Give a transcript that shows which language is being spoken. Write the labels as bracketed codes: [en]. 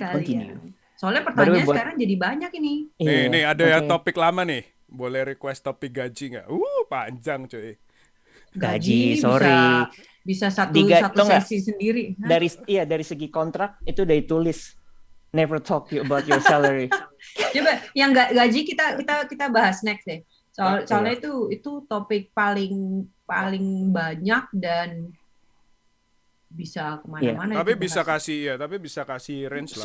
[id] Sekalian. [en] continue. [id] Soalnya pertanyaan sekarang jadi banyak ini. Nih ada yang topik lama nih. Boleh request topik gaji nggak? Panjang cuy. Gaji [en] sorry. [id] Bisa satu sesi sendiri. Dari segi kontrak itu udah ditulis. [en] Never talk about your salary. [id] Coba yang gaji kita bahas next deh. Soalnya itu topik paling banyak dan bisa kemana-mana. Tapi bisa kasih range lah.